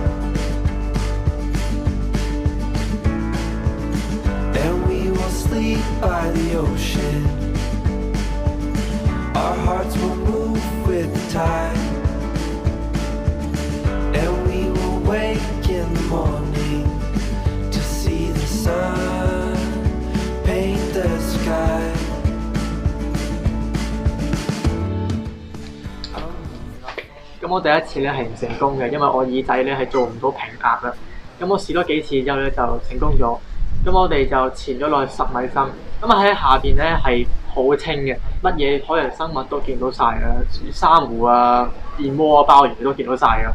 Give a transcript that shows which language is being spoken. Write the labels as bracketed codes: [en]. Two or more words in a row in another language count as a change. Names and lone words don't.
[en] Sleep by the ocean, our hearts will move with the tide, and we will wake in the morning to see the sun paint the sky. [yue] 咁我第一次咧係唔成功嘅，因為我耳仔咧係做唔到平壓啦。咁我試多幾次之後咧就成功咗。咁我哋就潛咗落去10米深，咁喺下邊咧係好清嘅，乜嘢海洋生物都見到晒啦，珊瑚啊、燕窩啊、鮑魚都見到晒㗎。